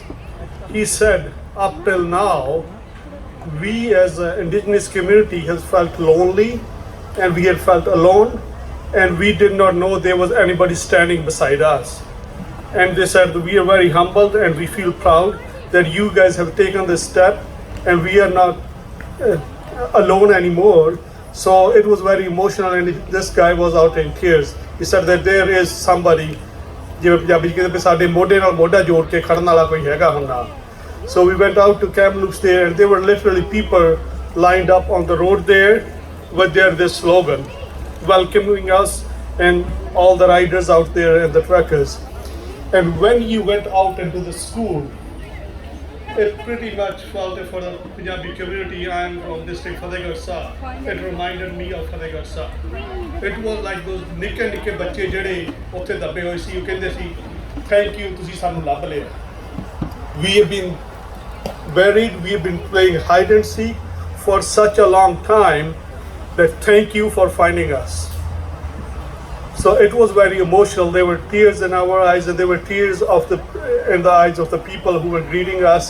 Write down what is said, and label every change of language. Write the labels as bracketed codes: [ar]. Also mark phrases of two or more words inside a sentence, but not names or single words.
[en] He said, up till now, we as an indigenous community has felt lonely, and we had felt alone, and we did not know there was anybody standing beside us. And they said, we are very humbled and we feel proud that you guys have taken this step, and we are not alone anymore. So it was very emotional, and this guy was out in tears. He said that there is somebody, [pa] ਜਿਵੇਂ ਪੰਜਾਬੀ ਕਹਿੰਦੇ ਵੀ ਸਾਡੇ ਮੋਢੇ ਨਾਲ ਮੋਢਾ ਜੋੜ ਕੇ ਖੜਨ ਵਾਲਾ ਕੋਈ ਹੈਗਾ ਹੁਣ ਨਾਲ. [en] So we went out to Kamloops there, and there were literally people lined up on the road there with this slogan, welcoming us and all the riders out there and the truckers. And when you went out into the school, it pretty much felt for the Punjabi community. I am from district Fatehgarh Sahib. It reminded me of Fatehgarh Sahib. It was like those [pa] ਨਿੱਕੇ ਬੱਚੇ ਜਿਹੜੇ ਉੱਥੇ ਦੱਬੇ ਹੋਏ ਸੀ, ਉਹ ਕਹਿੰਦੇ ਸੀ [en] thank you, [pa] ਤੁਸੀਂ ਸਾਨੂੰ ਲੱਭ ਲਿਆ. [en] We have been buried, we have been playing hide and seek for such a long time that thank you for finding us. So it was very emotional. There were tears in our eyes, and there were tears in the eyes of the people who were greeting us.